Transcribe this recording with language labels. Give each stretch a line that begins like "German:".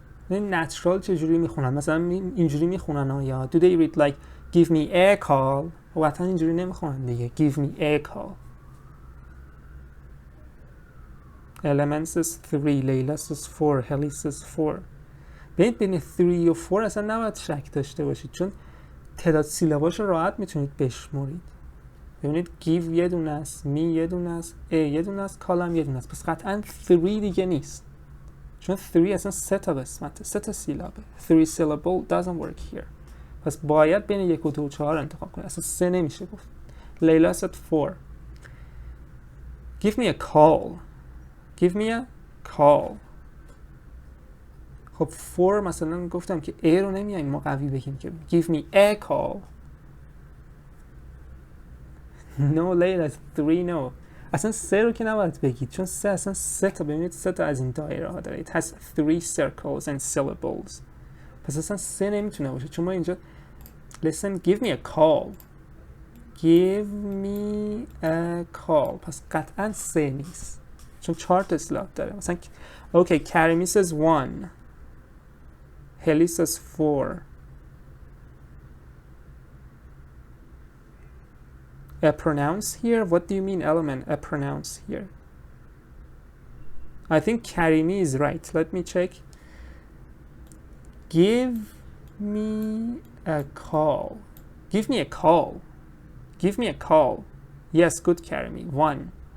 Persian: این نچرال چجوری میخونن؟ مثلا اینجوری میخونن یا
English: do they read like give me a call؟
Persian: قطعا اینجوری نمیخونن دیگه.
English: give me a call. Elements is 3, Layla is 4, Helis is 4.
Persian: بین 3 و 4 اصلا نباید شک داشته باشید، چون تعداد سیلاباش رو راحت میتونید بشمرید. ببینید give یه دونه است، me یه دونه است، a یه دونه است، column یه دونه است. پس قطعا 3 دیگه نیست، چون 3 اصلا 3 تا قسمته، 3 تا سیلابه.
English: 3 syllable doesn't work here.
Persian: پس باید بین 1 و 2 و 4 انتخاب کنید، اصلا 3 نمیشه گفت.
English: Layla said 4. Give me a call. Give me a call.
Persian: خب 4 مثلا گفتم که a رو نمیایم ما قوی بگیم که
English: give me a call. No Layla 3 no.
Persian: اصلا 3 رو که نباید بگید، چون 3 اصلا 3 تا، ببینید 3 تا از این دایره ها داره.
English: It has 3 circles and syllables.
Persian: پس اصلا 3 نمیتونه باشه، چون ما اینجا
English: listen give me a call. Give me a call.
Persian: پس قطعا 3 نیست، چون 4 تا سیلاب داره. مثلا
English: okay, Karimi says 1. Heli says 4. A pronounce here? What do you mean element? A pronounce here? I think Karimi is right. Let me check. Give me a call. Give me a call. Give me a call. Yes, good Karimi. 1.